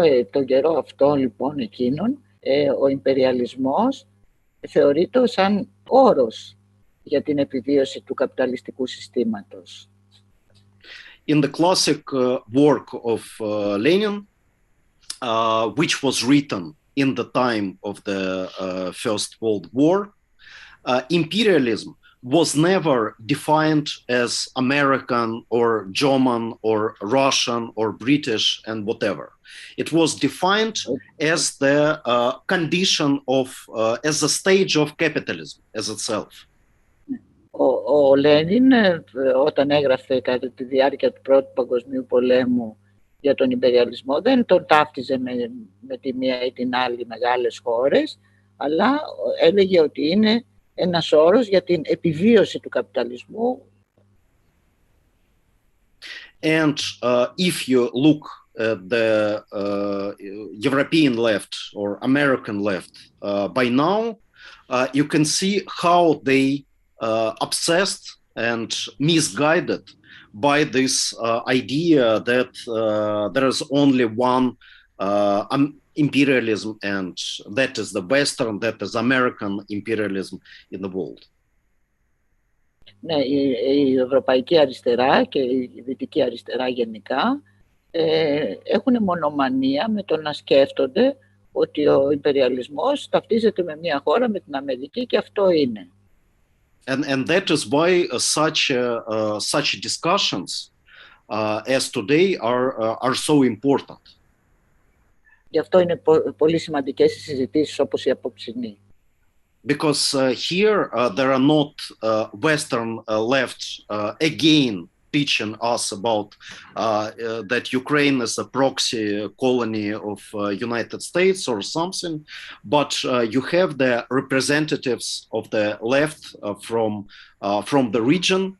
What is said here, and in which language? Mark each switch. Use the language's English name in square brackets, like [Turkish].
[Greek] Τον καιρό αυτό, λοιπόν, εκείνον, ο ιμπεριαλισμός θεωρείται σαν όρος για την επιβίωση του καπιταλιστικού συστήματος. [English] In the classic work of Lenin, which was written in the time of the First World War, imperialism was never defined as American or German or Russian or British and whatever. It was defined as the condition of, as a stage of capitalism as itself. [Greek] Ο Λένιν, όταν έγραφε κατά τη διάρκεια του Πρώτου Παγκοσμίου Πολέμου για τον ιμπεριαλισμό, δεν τον ταύτιζε με τη μία ή την άλλη μεγάλες χώρες, αλλά έλεγε ότι είναι ένας όρος για την επιβίωση του καπιταλισμού. [English] And if you look at the European left or American left by now, you can see how they obsessed and misguided by this idea that there is only one imperialism, and that is the Western, that is American imperialism in the world. [Greek] Ναι, η ευρωπαϊκή αριστερά και η δυτική αριστερά γενικά έχουν μονομανία με το να σκέφτονται ότι ο ιμπεριαλισμός ταυτίζεται με μια χώρα, με την Αμερική, και αυτό είναι. [English] And that is why such discussions as today are so important. [Greek] Γι' αυτό είναι πολύ σημαντικές οι συζητήσεις όπως η απόψινή. [English] Because here there are not Western left again teaching us about that Ukraine is a proxy colony of United States or something, but you have the representatives of the left from the region.